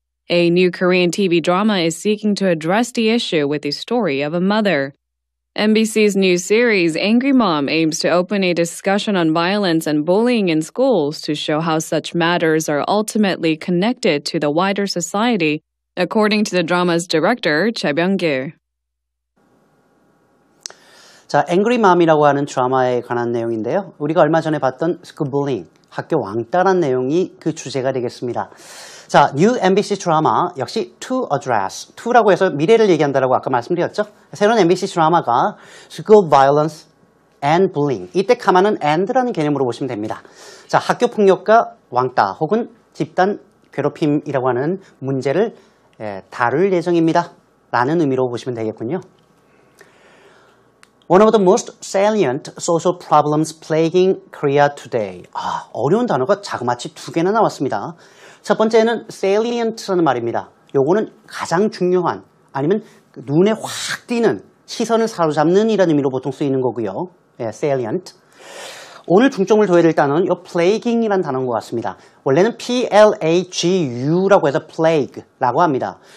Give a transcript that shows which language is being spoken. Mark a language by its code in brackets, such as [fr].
[en] A new Korean TV drama is seeking to address the issue with the story of a mother. NBC's new series, Angry Mom, aims to open a discussion on violence and bullying in schools to show how such matters are ultimately connected to the wider society, according to the drama's director, Choi Byung-gil. [ko] 자, Angry Mom이라고 하는 드라마에 관한 내용인데요. 우리가 얼마 전에 봤던 스쿨불링, 학교 왕따란 내용이 그 주제가 되겠습니다. 자, New MBC 드라마 역시 [en] To Address, [ko] to라고 해서 미래를 얘기한다라고 아까 말씀드렸죠. 새로운 MBC 드라마가 [en] School Violence and Bullying, [ko] 이때 가마는 and라는 개념으로 보시면 됩니다. 자, 학교 폭력과 왕따 혹은 집단 괴롭힘이라고 하는 문제를 다룰 예정입니다. 라는 의미로 보시면 되겠군요. [en] One of the most salient social problems plaguing Korea today. [ko] 어려운 단어가 자그마치 2개나 나왔습니다. 첫 번째는 salient라는 말입니다. 요거는 가장 중요한, 아니면 눈에 확 띄는, 시선을 사로잡는 이라는 의미로 보통 쓰이는 거고요. [en] salient. [ko] 오늘 중점을 둬야 될 단어는 요 plaguing이라는 단어인 것 같습니다. 원래는 plagu라고 해서 plague라고 합니다.